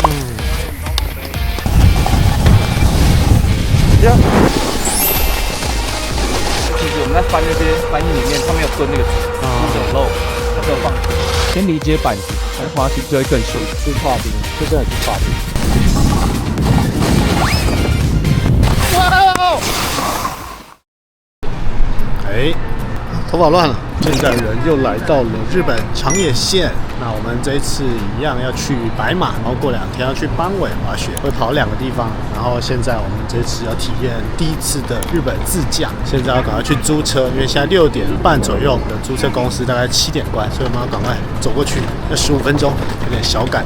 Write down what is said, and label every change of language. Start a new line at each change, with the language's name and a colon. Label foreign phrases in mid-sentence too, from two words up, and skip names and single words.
Chinese: 其實我們在翻那些翻译裡面，它沒有蹲那個字，有漏，它只有放。先理解板子，滑行就會更順。是跨冰，这真的是跨冰。哇！哎，头髮亂了。現在人又來到了日本長野縣。那我們這一次一樣要去白馬，然後過2天要去班尾滑雪，會跑2個地方。然後現在我們這次要體驗第一次的日本自駕，現在要趕快去租車，因為現在6點半左右的租車公司大概7點關，所以我們要趕快走過去，要15分鐘，有點小趕。